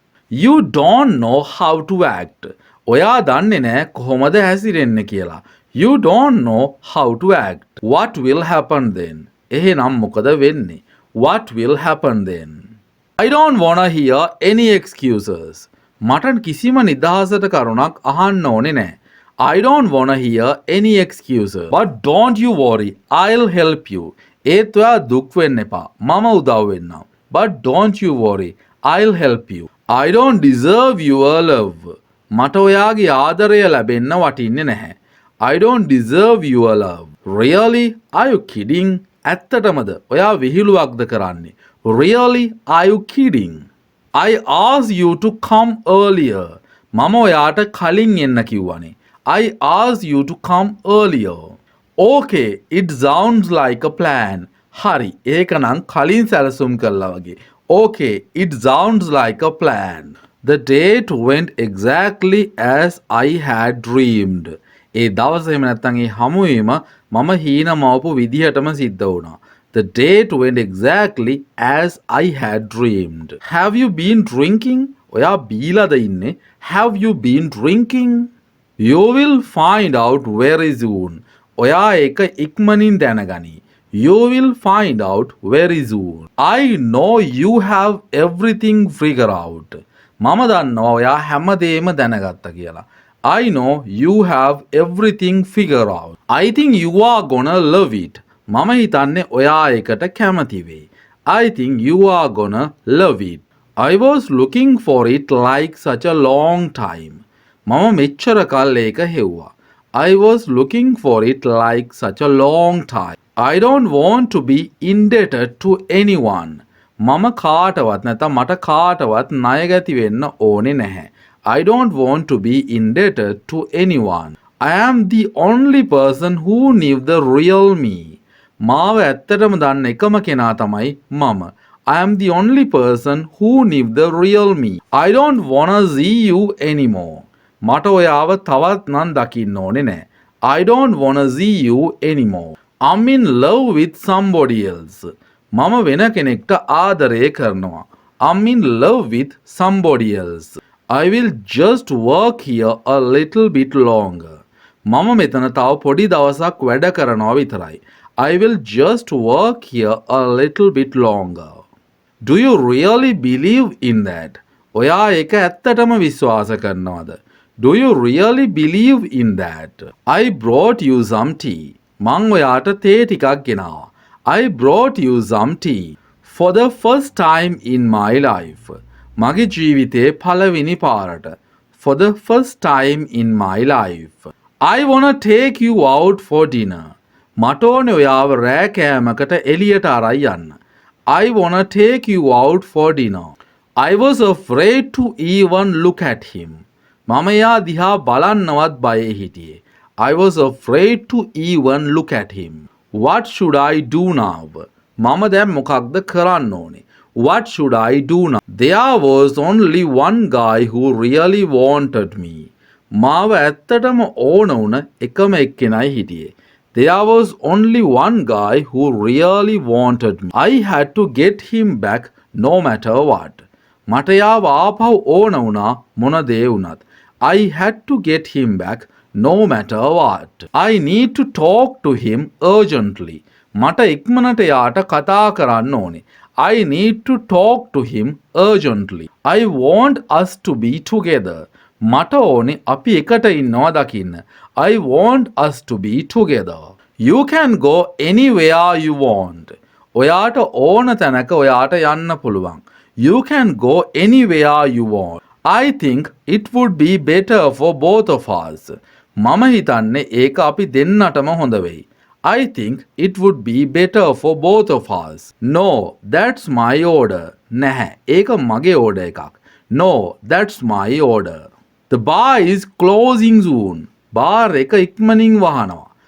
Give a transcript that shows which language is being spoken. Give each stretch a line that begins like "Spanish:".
English: You don't know how to act.
Sinhala: ඔයා දන්නේ නැහැ කොහොමද හැසිරෙන්න කියලා.
English: You don't know how to act. What will happen then?
Sinhala: එහෙනම් මොකද වෙන්නේ?
English: What will happen then? I don't wanna hear any excuses.
Sinhala: මට කිසිම නිදහසට කරුණක් අහන්න ඕනේ නැහැ.
English: I don't wanna hear any excuses. But don't you worry. I'll help you.
Sinhala: ඒත් ඔයා දුක් වෙන්න එපා. මම උදව් වෙන්නම්.
English: But don't you worry. I'll help you. I don't deserve your love.
Sinhala: මට ඔයාගේ ආදරය ලැබෙන්න වටින්නේ නැහැ.
English: I don't deserve your love. Really? Are you kidding?
Sinhala: ඇත්තටමද? ඔයා විහිළුවක්ද කරන්නේ?
English: Really? Are you kidding? I asked you to come earlier.
Sinhala: මම ඔයාට කලින් එන්න කිව්වනේ.
English: I asked you to come earlier. Okay, it sounds like a plan.
Sinhala: හරි, ඒකනම් කලින් සැලසුම් කළා වගේ.
English: Okay, it sounds like a plan. The date went exactly as I had dreamed.
Sinhala: ඒ දවසේ එහෙම නැත්නම් ඒ හමුවීම මම හීන මවපු විදිහටම සිද්ධ වුණා.
English: The date went exactly as I had dreamed. Have you been drinking?
Sinhala: ඔයා බීලාද ඉන්නේ?
English: Have you been drinking? You will find out very soon.
Sinhala: ඔයා ඒක ඉක්මනින් දැනගනි.
English: You will find out very soon. I know you have everything figured out.
Sinhala: මම දන්නවා ඔයා හැමදේම දැනගත්තා කියලා.
English: I know you have everything figured out. I think you are gonna love it.
Sinhala: මම හිතන්නේ ඔයා ඒකට කැමති වෙයි.
English: I think you are gonna love it. I was looking for it like such a long time.
Sinhala: මම මෙච්චර කල් ඒක හෙව්වා.
English: I was looking for it like such a long time. I don't want to be indebted to anyone.
Sinhala: මම කාටවත් නැත්නම් මට කාටවත් ණයගැති වෙන්න ඕනේ නැහැ.
English: I don't want to be indebted to anyone. I am the only person who knew the real me.
Sinhala: මාව ඇත්තටම දන්න එකම කෙනා තමයි මම.
English: I am the only person who knew the real me. I don't wanna see you anymore.
Sinhala: මට ඔයාව තවත් නම් දකින්න ඕනේ නෑ.
English: I don't wanna see you anymore. I'm in love with somebody else.
Sinhala: මම වෙන කෙනෙක්ට ආදරය කරනවා.
English: I'm in love with somebody else. I will just work here a little bit longer.
Sinhala: මම මෙතන තව පොඩි දවසක් වැඩ කරනවා විතරයි.
English: I will just work here a little bit longer. Do you really believe in that?
Sinhala: ඔයා ඒක ඇත්තටම විශ්වාස කරනවද?
English: Do you really believe in that? I brought you some tea.
Sinhala: මං ඔයාට තේ ටිකක් ගෙනාවා.
English: I brought you some tea. For the first time in my life.
Sinhala: මගේ ජීවිතේ පළවෙනි පාරට.
English: For the first time in my life. I wanna take you out for dinner.
Sinhala: මට ඕනේ ඔයාව රෑ කෑමකට එළියට අරයි යන්න.
English: I wanna take you out for dinner. I was afraid to even look at him.
Sinhala: මම එයා දිහා බලන්නවත් බයේ හිටියේ.
English: I was afraid to even look at him. What should I do now?
Sinhala: මම දැන් මොකක්ද කරන්න ඕනේ?
English: What should I do now? There was only one guy who really wanted me.
Sinhala: මාව ඇත්තටම ඕන වුණ එකම එක්කෙනයි හිටියේ.
English: There was only one guy who really wanted me. I had to get him back no matter what.
Sinhala: මට යාව ආපහු ඕන වුණා මොන දේ වුණත්.
English: I had to get him back no matter what. I need to talk to him urgently.
Sinhala: මට ඉක්මනට යාට කතා කරන්න ඕනේ.
English: I need to talk to him urgently. I want us to be together.
Sinhala: මට ඕනේ අපි එකට ඉන්නවා දකින්න.
English: I want us to be together. You can go anywhere you want.
Sinhala: ඔයාට ඕන තැනක ඔයාට යන්න පුළුවන්.
English: You can go anywhere you want. I think it would be better for both of us.
Sinhala: මම හිතන්නේ ඒක අපි දෙන්නටම හොඳ වෙයි.
English: I think it would be better for both of us. No, that's my order.
Sinhala: නැහැ, ඒක මගේ order එකක්.
English: No, that's my order. The bar is closing soon.
Sinhala: Bar එක ඉක්මනින් වහනවා.